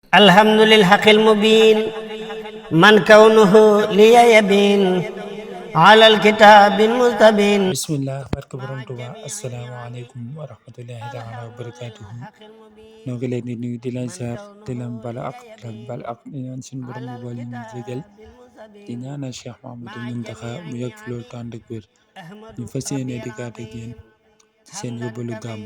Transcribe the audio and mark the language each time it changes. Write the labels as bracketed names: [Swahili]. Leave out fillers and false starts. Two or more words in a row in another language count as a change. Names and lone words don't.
[Arabic] الحمد للحق المبين من كونه لي يبين على الكتاب المستبين. [Wolof] bismillah barke borom Tuuba [Arabic] asalaamaaleykum wa rahmatullahi taala wa barakatuhu [Wolof] ñoo ngi leen di nuyu di leen ziar di leen bala ak di ñaan suñu borom mu boole ñu jégal di ñaanal Cheikh Mahamadou Muntaxa mu yàgg fi loolu tànd ak wér ñu fas yéene di gàtt ak yéen ci seen yóbbalu gàmm.